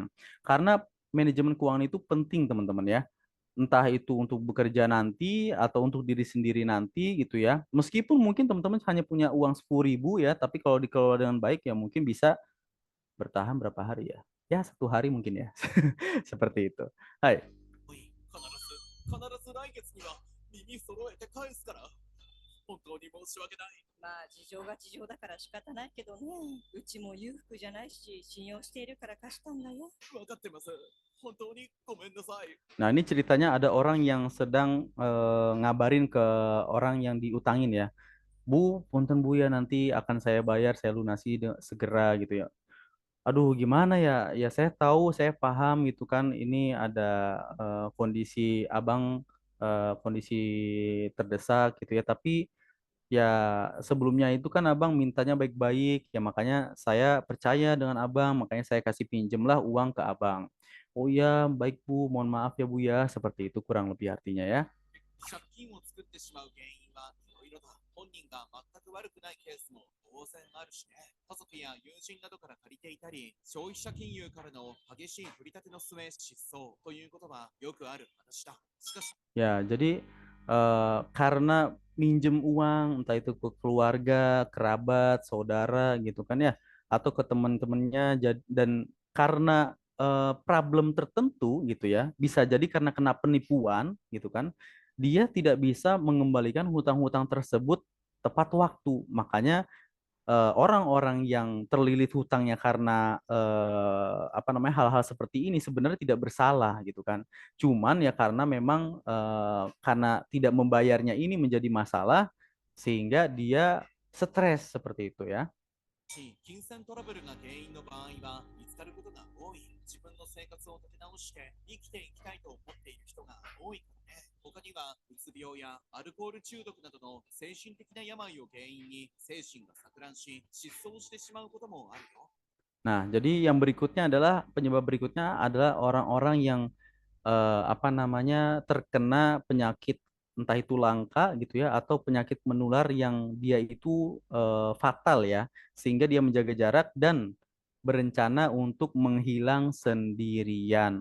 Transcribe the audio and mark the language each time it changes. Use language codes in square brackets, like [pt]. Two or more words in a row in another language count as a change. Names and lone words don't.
[id] Karena manajemen keuangan itu penting teman-teman ya. Entah itu untuk bekerja nanti atau untuk diri sendiri nanti gitu ya. Meskipun mungkin teman-teman hanya punya uang 10.000 ya, tapi kalau dikelola dengan baik ya mungkin bisa bertahan berapa hari ya. Ya 1 hari mungkin ya. Seperti itu. Hai. [ja] 必ず来月には耳揃えて返すから。本当に申し訳ない。まあ事情が事情だから仕方ないけどね。うちも裕福じゃないし信用しているから貸したんだよ。分かってます。本当にごめんなさい。 [id] Nah, ini ceritanya ada orang yang sedang ngabarin ke orang yang diutangin ya. Bu, punten Bu ya, nanti akan saya bayar, saya lunasi segera gitu ya. Aduh, gimana ya? Ya saya tahu, saya paham gitu kan. Ini ada kondisi abang, kondisi terdesak gitu ya. Tapi ya sebelumnya itu kan abang mintanya baik-baik. Ya makanya saya percaya dengan abang, makanya saya kasih pinjemlah uang ke abang. Oh ya, baik Bu, mohon maaf ya Bu ya. Seperti itu kurang lebih artinya ya. [ja] 借金を作ってしまう原因はいろいろだ。本人が全く悪くないケースも当然あるしね。家族や友人などから借りていたり、消費者金融からの激しい取り立ての末失踪ということはよくある話だ。しかし、 [id] Ya, jadi karena minjem uang, entah itu ke keluarga, kerabat, saudara gitu kan ya, atau ke teman-temannya, dan karena problem tertentu gitu ya, bisa jadi karena kena penipuan gitu kan, dia tidak bisa mengembalikan hutang-hutang tersebut tepat waktu. Makanya orang-orang yang terlilit hutangnya karena apa namanya hal-hal seperti ini sebenarnya tidak bersalah gitu kan. Cuman ya karena memang karena tidak membayarnya ini menjadi masalah sehingga dia stres seperti itu ya. [ja] 金銭トラブルが原因の場合は見つかることが多い。自分の生活を立て直して生きていきたいと思っている人が多いからね。他にはうつ病やアルコール中毒などの精神的な病を原因に精神が錯乱し失踪してしまうこともあるよ。 [id] Nah, jadi yang berikutnya adalah penyebab berikutnya adalah orang-orang yang apa namanya terkena penyakit entah itu langka gitu ya atau penyakit menular yang dia itu fatal ya sehingga dia menjaga jarak dan berencana untuk menghilang sendirian.